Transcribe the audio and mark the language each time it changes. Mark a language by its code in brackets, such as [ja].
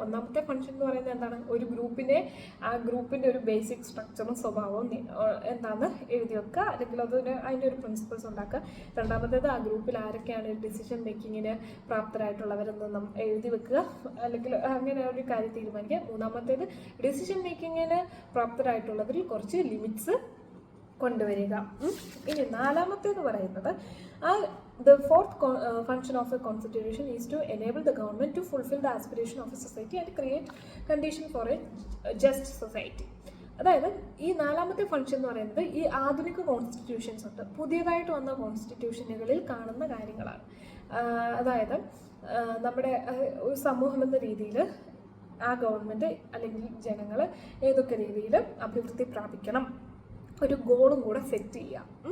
[ml] ഒന്നാമത്തെ ഫംഗ്ഷൻ എന്ന് പറയുന്നത് എന്താണ്? ഒരു ഗ്രൂപ്പിനെ, ആ ഗ്രൂപ്പിൻ്റെ ഒരു ബേസിക് സ്ട്രക്ചറും സ്വഭാവവും എന്താണെന്ന് എഴുതി വെക്കുക, അല്ലെങ്കിൽ അതിൻ്റെ ഒരു പ്രിൻസിപ്പിൾസ് ഉണ്ടാക്കുക. രണ്ടാമത്തേത് ആ ഗ്രൂപ്പിൽ ആരൊക്കെയാണ് ഡിസിഷൻ മേക്കിങ്ങിന് പ്രാപ്തരായിട്ടുള്ളവരെന്ന് എഴുതി വെക്കുക, അല്ലെങ്കിൽ അങ്ങനെ ഒരു കാര്യം തീരുമാനിക്കുക. മൂന്നാമത്തേത് ഡിസിഷൻ മേക്കിങ്ങിന് പ്രാപ്തരായിട്ടുള്ളവരിൽ കുറച്ച് ലിമിറ്റ്സ് കൊണ്ടുവരിക. ഇനി നാലാമത്തേന്ന് പറയുന്നത്, [en] the fourth function of a constitution is to enable the government to fulfill the aspiration of a society and create condition for a just society. [ml] അതായത് ഈ നാലാമത്തെ ഫംഗ്ഷൻ എന്ന് പറയുന്നത് ഈ ആധുനിക കോൺസ്റ്റിറ്റ്യൂഷൻസ് ഉണ്ട്, പുതിയതായിട്ട് വന്ന കോൺസ്റ്റിറ്റ്യൂഷനുകളിൽ കാണുന്ന കാര്യങ്ങളാണ്. അതായത് നമ്മുടെ ഒരു സമൂഹം എന്ന രീതിയിൽ ആ ഗവൺമെൻറ് അല്ലെങ്കിൽ ജനങ്ങൾ ഏതൊക്കെ രീതിയിൽ അഭിവൃദ്ധി പ്രാപിക്കണം, ഒരു ഗോളും കൂടെ സെറ്റ് ചെയ്യാം.